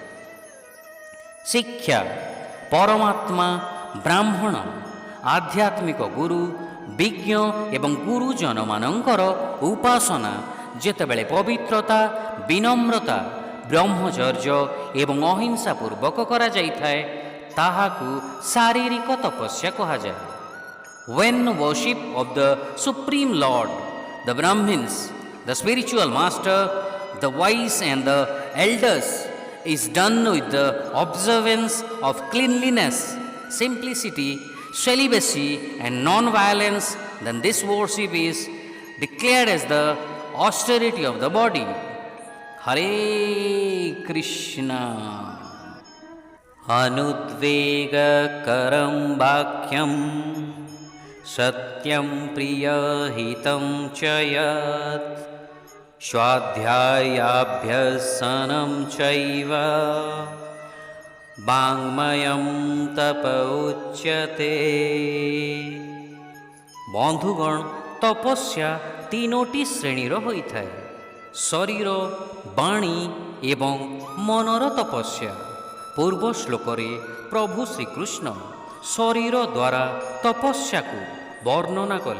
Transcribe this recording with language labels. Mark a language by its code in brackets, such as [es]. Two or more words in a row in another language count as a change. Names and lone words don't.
[or] ଶିକ୍ଷା: ପରମାତ୍ମା, ବ୍ରାହ୍ମଣ, ଆଧ୍ୟାତ୍ମିକ ଗୁରୁ, ବିଜ୍ଞ ଏବଂ ଗୁରୁଜନମାନଙ୍କର ଉପାସନା ଯେତେବେଳେ ପବିତ୍ରତା, ବିନମ୍ରତା, ବ୍ରହ୍ମଚର୍ଯ୍ୟ ଏବଂ ଅହିଂସା ପୂର୍ବକ କରାଯାଇଥାଏ ତାହାକୁ ଶାରୀରିକ ତପସ୍ୟା କୁହାଯାଏ। [en] When worship of the Supreme Lord, the Brahmins, the spiritual master, the wise and the elders is done with the observance of cleanliness, simplicity, celibacy and non-violence, then this worship is declared as the austerity of the body. Hare Krishna. [sa] अनुद्वेगकरं वाक्यं सत्यं प्रियहितं चयत् स्वाध्यायाभ्यसनं चैव वाङ्मयं तपउच्यते। [or] ବନ୍ଧୁଗଣ, ତପସ୍ୟା ତିନୋଟି ଶ୍ରେଣୀର ହୋଇଥାଏ: ଶରୀର, ବାଣୀ ଏବଂ ମନର ତପସ୍ୟା। ପୂର୍ବ ଶ୍ଲୋକରେ ପ୍ରଭୁ ଶ୍ରୀକୃଷ୍ଣ ଶରୀର ଦ୍ୱାରା ତପସ୍ୟାକୁ ବର୍ଣ୍ଣନା କଲେ।